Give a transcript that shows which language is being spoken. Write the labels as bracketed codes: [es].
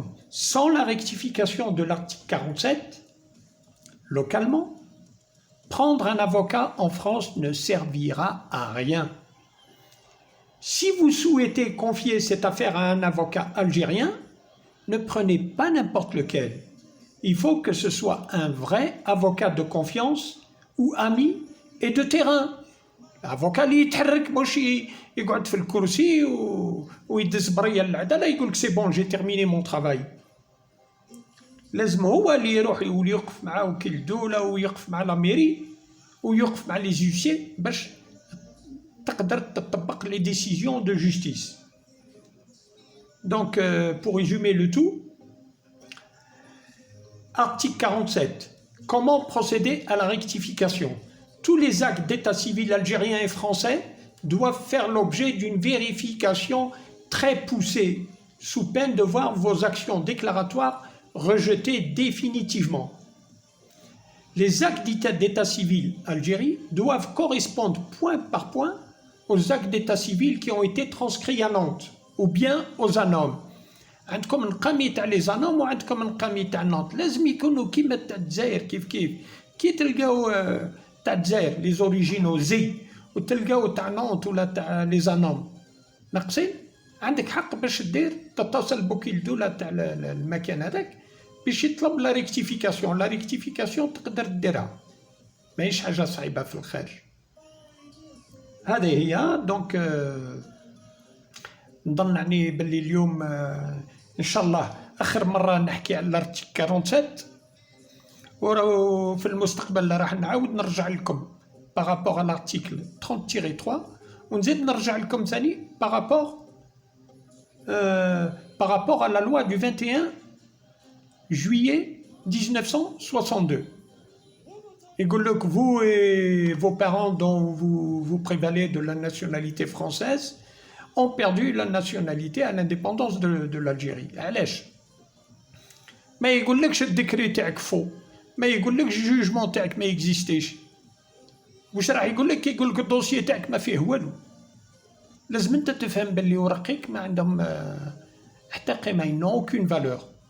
[fr] Sans la rectification de l'article 47, localement, prendre un avocat en France ne servira à rien. Si vous souhaitez confier cette affaire à un avocat algérien, ne prenez pas n'importe lequel. Il faut que ce soit un vrai avocat de confiance ou ami et de terrain. [ar] L'avocat اللي يتحرك مش يقعد في الكرسي ويدز بريه العداله يقول لك سي بون جي تيرميني مون ترافاي. لازم هو اللي يروح ويقف مع وكيل الدوله ويقف مع لا ميري ويقف مع لي جوستيي باش تقدر تطبق [fr] les décisions de justice. Donc, pour résumer le tout, article 47. Comment procéder à la rectification? Tous les actes d'état civil algériens et français doivent faire l'objet d'une vérification très poussée, sous peine de voir vos actions déclaratoires rejetées définitivement. Les actes d'état civil Algérie doivent correspondre point par point aux actes d'état civil qui ont été transcrits à Nantes ou bien aux ANOM. [ar] عندكم نقامي تاع لي زانوم وعندكم نقامي تاع نانت، لازم يكونوا كيما تاع الجزائر. كي تلقاو تاع الجزائر لي زوريجينو زي وتلقاو تاع نانت ولا تاع لي زانوم ناقصين، عندك حق باش دير تتصل بوكيل الدوله تاع المكان هذاك باش يطلب لا ريكتيفيكاسيون. لا ريكتيفيكاسيون تقدر ديرها، ماهيش حاجه صعيبه في الخارج. هذه هي دونك نظن يعني باللي اليوم ان شاء الله اخر مره نحكي على الارتيكل 47، وفي المستقبل راح نعاود نرجع لكم بارابور على الارتيكل 30-3، ونزيد نرجع لكم ثاني بارابور على لا لوا [fr] du 21 juillet 1962. [ar] يقول لك [fr] vous et vos parents dont vous prévalez de la nationalité française ont perdu la nationalité à l'indépendance de l'Algérie. [ar] علاش؟ ما يقولكش الديكري تاعك فو، ما يقولكش الجوجمون تاعك ما يكزيستيش. واش راح يقولك؟ يقولك الدوسيي تاعك ما فيه والو. لازم انت تفهم باللي ورقيك ما عندهم حتى قيمه، نو اوكين فالور.